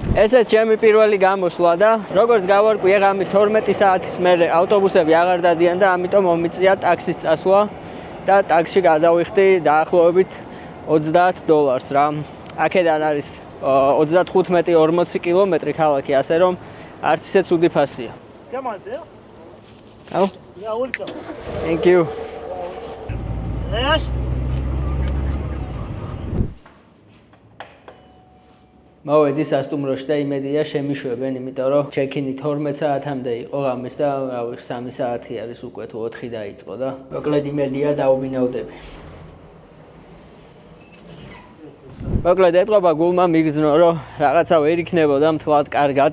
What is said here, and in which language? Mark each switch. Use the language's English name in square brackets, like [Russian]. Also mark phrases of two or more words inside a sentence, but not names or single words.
[Georgian] ესეც ჩემი პირველი გამოსვლა და როგორც გავარკვიე ღამის 12 საათის მერე ავტობუსები აღარ დადიან და ამიტომ მომიწია ტაქსის წასვლა. და ტაქსში გადავიხდი დაახლოებით 30 დოლარს რა. აქედან არის 35-40 კილომეტრი ქალაქი, ასე რომ არც ისე ცუდი ფასია. [English] Come on, sir. Oh. Yeah, welcome. Thank you. Yes. [Georgian] მოვედი სასტუმროში და იმედია შემიშვებენ, იმიტომ რომ ჩეკინი 12 საათამდე იყო ღამის და რავი 3 საათი არის უკვე თუ 4 დაიწყო და მოკლედ იმედია დავბინავდები. მოკლედ ეტყობა გულმა მიგზნო, რომ რაღაცა ვერ იქნებოდა მთლად კარგად.